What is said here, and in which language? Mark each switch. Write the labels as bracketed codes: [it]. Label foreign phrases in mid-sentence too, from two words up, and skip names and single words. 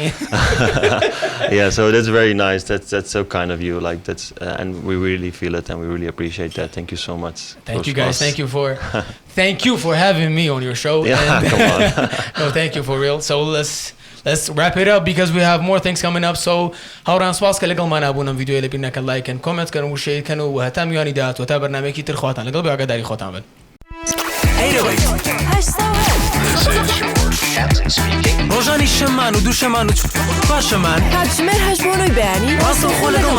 [en] Yeah, so that's very nice. That's so kind of you. Like that's and we really feel it, and we really appreciate that. Thank you so much. Thank you guys. Thank you for having me on your show. Yeah, come on. No, thank you for real. So let's wrap it up because we have more things coming up. [ckb] So هاوران سپاس که لەگەڵ مانابوونم ویدیۆ لە بینەکە لایکن کۆمنت کەن و شێرکەن و هەتا میوانی داهات و تا بەرنامەیەکی تر خواتان لەگەڵ بێ ئاگاداری خۆتان بن. ڕۆژانی شەممان و دووشەممان و چوارشەممان کاتژمێر 8 بۆ 9 بەیانی